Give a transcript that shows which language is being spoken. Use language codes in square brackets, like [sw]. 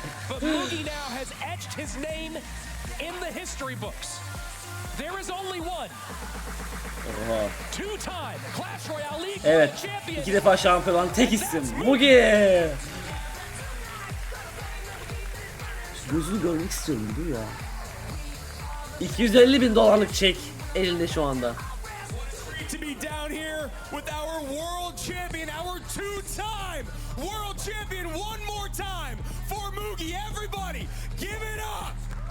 [en] But Mugi now has etched his name in the history books. There is only one. Two-time Clash Royale League evet, champion. [tr] 2 defa şampiyon olan tek isim Mugi. Gözünü görmek istiyorum dur ya. $250.000 çek elinde şu anda. [en] To be down here with our world champion, our two-time world champion, one more time for Mugi. Everybody, give it up.